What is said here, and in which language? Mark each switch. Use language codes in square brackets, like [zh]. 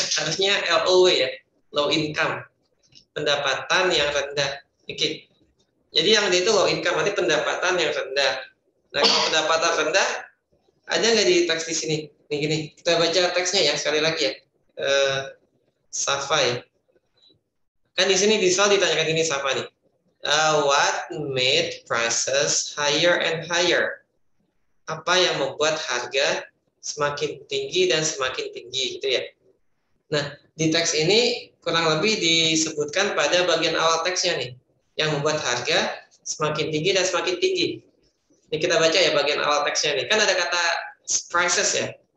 [id] Harusnya LOW ya. Low income. Pendapatan yang rendah. Oke. Jadi yang D itu low income, artinya pendapatan yang rendah. Nah, kalau pendapatan rendah, ada nggak di teks di sini? Nih gini, kita baca teksnya ya sekali lagi ya. Safa ya. Kan di sini selalu ditanyakan ini Safa nih. [en] What made prices higher and higher? [id] Apa yang membuat harga semakin tinggi dan semakin tinggi gitu ya. Nah, di teks ini kurang lebih disebutkan pada bagian awal teksnya nih, yang membuat harga semakin tinggi dan semakin tinggi. Ini kita baca ya bagian awal teksnya nih. Kan ada kata prices ya.